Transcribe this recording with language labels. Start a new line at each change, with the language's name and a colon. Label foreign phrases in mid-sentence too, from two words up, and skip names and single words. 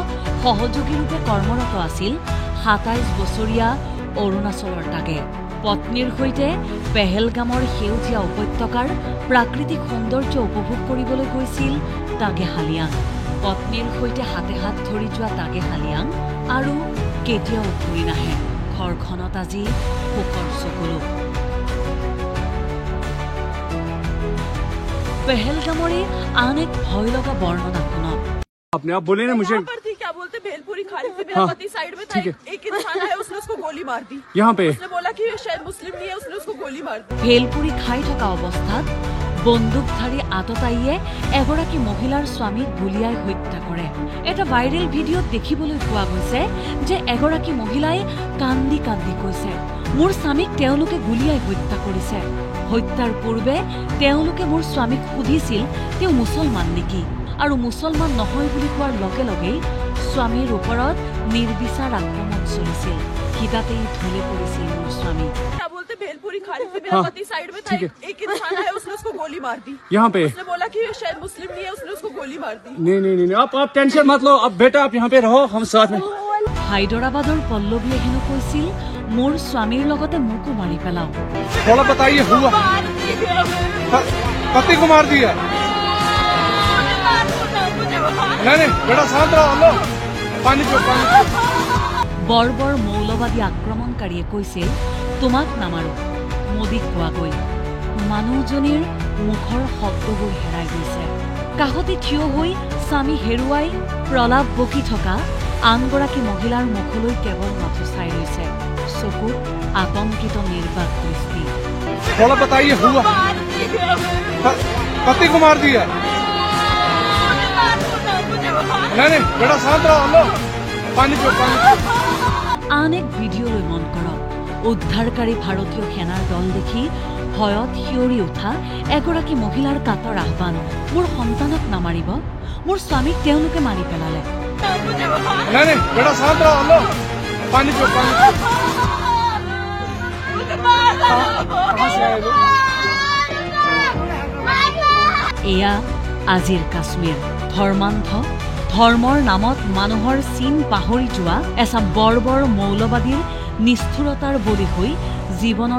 Assamese: সহযোগীৰূপে কৰ্মৰত আছিল 27 বছৰীয়া অৰুণাচলৰ তাগে পত্নীৰ সৈতে পেহেলগামৰ সেউজীয়া উপত্যকাৰ প্ৰাকৃতিক সৌন্দৰ্য উপভোগ কৰিবলৈ গৈছিল তাগে হালিয়াং পত্নীৰ সৈতে হাতে হাত ধৰি যোৱা তাগে হালিয়াং আৰু কেতিয়াও ঘূৰি নাহে ঘৰখনত আজি শোকৰ চকুলো পেহেলগামৰে আন এক ভয় লগা বৰ্ণনা শুনক
Hindi: अपने आप बोले ना मुझे पर थी क्या बोलते भेलपुरी खाने से मेरा पति साइड में था एक इंसान है उसने उसको गोली मार दी यहाँ पे उसने बोला कि शायद मुस्लिम नहीं है उसने उसको गोली मार दी भेलपुरी खाई
Assamese: থকা অৱস্থাত বন্দুকধাৰী আততায়ীয়ে এগৰাকী মহিলাৰ স্বামীক গুলিয়াই হত্যা কৰে এটা ভাইৰেল ভিডিঅ'ত দেখিবলৈ পোৱা গৈছে যে এগৰাকী মহিলাই কান্দি কান্দি কৈছে মোৰ স্বামীক তেওঁলোকে গুলিয়াই হত্যা কৰিছে হত্যাৰ পূৰ্বে তেওঁলোকে মোৰ স্বামীক সুধিছিল তেওঁ মুছলমান নেকি আৰু মুছলমান নহয় বুলি কোৱাৰ লগে লগেই স্বামীৰ ওপৰত নিৰ্বিচাৰ আক্ৰমণ চলিছিল হিতাতেই ঢলে পৰিছিল মোৰ স্বামী
Hindi: क्या बोलते भेलपुरी खाने से मेरा पति साइड में था एक इंसान है उसने उसको गोली मार दी यहाँ पे उसने बोला कि शायद मुस्लिम नहीं है उसने उसको गोली मार दी नहीं आप टेंशन मत लो अब बेटा आप यहाँ पे रहो हम साथ में
Assamese: হায়দৰাবাদৰ পল্লৱীয়ে হেনো কৈছিল মোৰ স্বামীৰ লগতে মোকো মাৰি পেলাও
Hindi: थोड़ा बताइए हुआ पति को मार दिया नहीं बेटा शांत रहो लो पानी पियो
Assamese: বৰ্বৰ মৌলবাদী আক্ৰমণকাৰীয়ে কৈছিল তোমাক নামাৰো মোদীক কোৱাগৈ মানুহজনীৰ মুখৰ শব্দবোৰ হেৰাই গৈছে কাষতে থিয় হৈ স্বামী হেৰুৱাই প্ৰলাপ বকি থকা আনগৰাকী মহিলাৰ মুখলৈ কেৱল মাথো চাই ৰৈছে চকুত আতংকিত নিৰ্বাক দৃষ্টি
Hindi: थोड़ा बताइए हुआ पति को मार दिया नहीं बेटा शांत रहो लो पानी पियो
Assamese: আন এক ভিডিঅ'লৈ মন কৰক উদ্ধাৰকাৰী ভাৰতীয় সেনাৰ দল দেখি ভয়ত শিয়ৰি উঠা এগৰাকী মহিলাৰ কাতৰ আহ্বান মোৰ সন্তানক নামাৰিব মোৰ স্বামীক তেওঁলোকে মাৰি পেলালে
Hindi: नहीं बेटा शांत रहो लो पानी पियो
Assamese: এয়া আজিৰ কাশ্মীৰ ধৰ্মান্ধ ধৰ্মৰ নামত মানুহৰ চিন পাহৰি যোৱা এচাম বৰ্বৰ মৌলবাদীৰ নিষ্ঠুৰতাৰ বলি হৈ জীৱনৰ